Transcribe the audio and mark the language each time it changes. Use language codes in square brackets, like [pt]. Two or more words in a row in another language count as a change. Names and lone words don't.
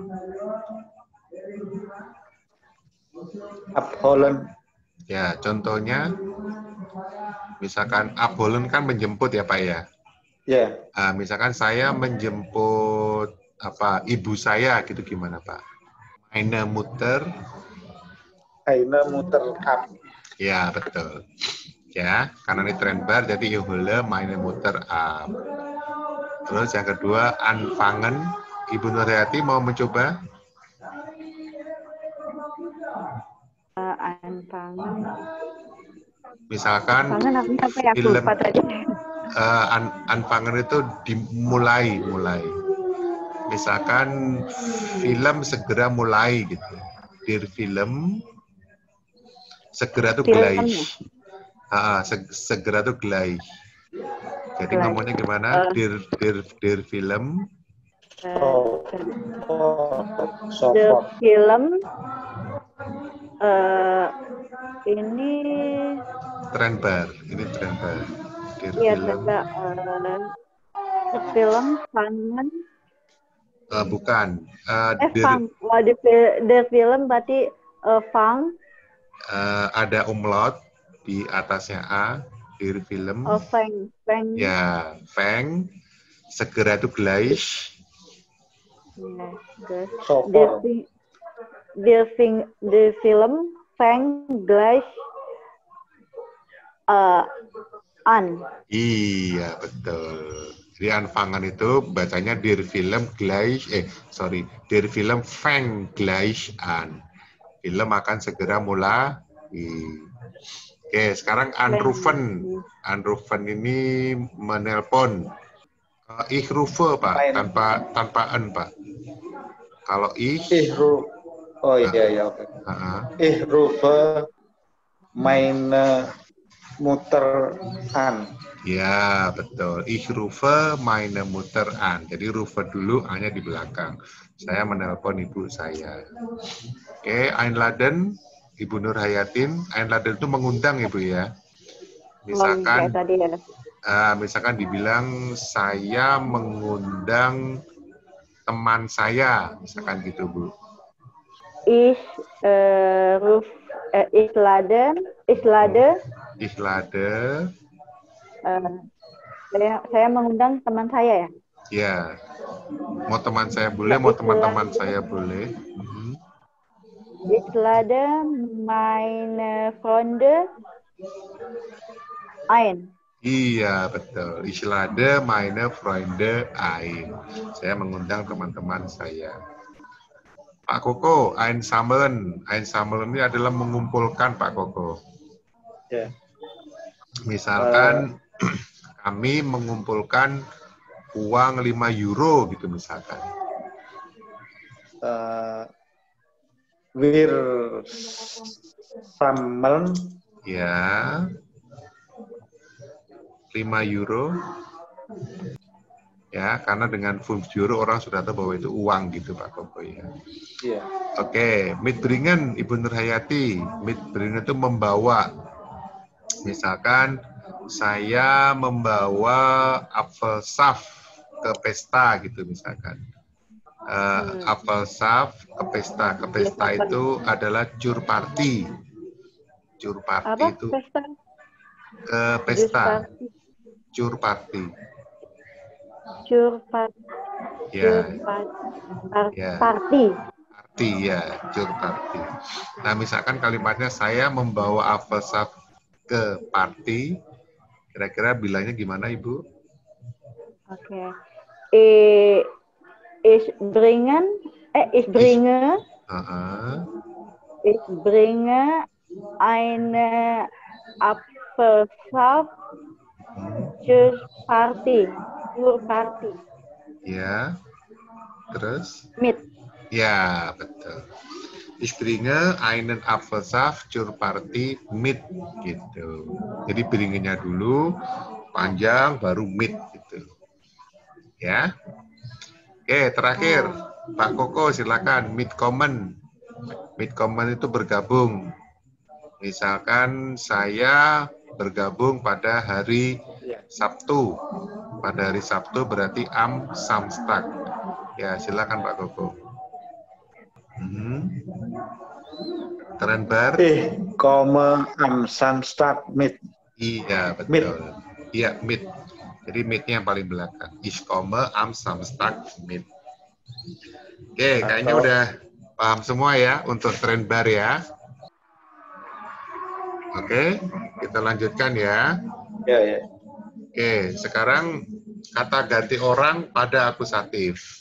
[id] Abholen. Ya, contohnya, misalkan abholen kan menjemput ya Pak ya? Ya. Misalkan saya menjemput ibu saya gitu, gimana Pak? [de] Meine Mutter. [id] Ab. Ya, betul. Ya, karena ini Trennbar, jadi [de] ich hole meine Mutter ab. [id] Terus yang kedua, anfangen. Ibu Nurhayati mau mencoba? Anfangen. Misalkan film anfangen itu dimulai. Misalkan film segera mulai gitu. [de] Der film [id] segera tuh [de] gleich. [id] Segera tuh gleich. Jadi ngomongnya gimana? [de] Der film. Der film. [id] Ini Trennbar. Ini Trennbar. [de] Der film fangen. [id] Bukan. [de] Der film berarti fang. [id] Ada umlaut di atasnya A, [de] der film. [id] Feng. Ya, feng. Segera itu gleich. [de] Der film feng gleich an. [id] Iya, betul. Jadi anfangen itu bacanya [de] der film gleich, der film feng gleich an. [id] Film akan segera mulai. Oke, sekarang anrufen. Anrufen ini menelpon. [de] Ich rufe, [id] Pak, tanpa en, Pak. Kalau ich oh iya, oke. [de] Ich rufe meine Mutter an. [id] Ya, betul. [de] Ich rufe meine Mutter an. [id] Jadi rufe dulu, A-nya di belakang. Saya menelpon ibu saya. Oke, einladen, Ibu Nurhayatin. Einladen itu mengundang, Ibu ya. Misalkan, misalkan dibilang saya mengundang teman saya, misalkan gitu, Bu. [de] Ich lade. [id] Saya mengundang teman saya ya? Ya. Mau teman saya boleh, mau teman-teman saya boleh. [de] Ich lade meine Freunde ein. [id] Iya, betul. [de] Ich lade meine Freunde ein. [id] Saya mengundang teman-teman saya. Pak Koko, einsammeln. Einsammeln ini adalah mengumpulkan, Pak Koko. Ya. Misalkan kami mengumpulkan uang 5 euro gitu misalkan. [de] Wir sammeln. [id] Ya. 5 euro. Ya, karena dengan 5 euro orang sudah tahu bahwa itu uang gitu Pak Koko ya. Iya. Oke, mitbringen Ibu Nurhayati. Mitbringen itu membawa. Misalkan saya membawa apfelsaft ke pesta gitu misalkan. Apfelsaft ke pesta. Ke pesta itu adalah [de] Jur party. Jur party [id] itu pesta? ke pesta. [de] Jur party. Jur party. [id] Ya. Party. Party ya, [de] jur party. [id] Nah, misalkan kalimatnya saya membawa apfelsaft ke party. Kira-kira bilangnya gimana, Ibu? Oke. [de] Ich bringe eine Apfelsaft zur Party. [id] Ya. Terus? Mit. Ya, betul. [de] Ich bringe einen Apfelsaft zur Party mit gitu. [id] Jadi bringenya dulu panjang baru mit gitu. Ya. Oke, terakhir Pak Koko silakan mitkommen. Mitkommen itu bergabung. Misalkan saya bergabung pada hari Sabtu. Pada hari Sabtu berarti [de] am Samstag. [id] Ya, silakan Pak Koko. Trenbar. [de] Komme am Samstag mit. [id] Iya, betul. Iya, mit. Jadi mitnya yang paling belakang. [de] Ich komme am Samstag mit. [id] Oke, kayaknya udah paham semua ya untuk Trenbar ya. Oke, kita lanjutkan ya. Ya. Oke, sekarang kata ganti orang pada akusatif.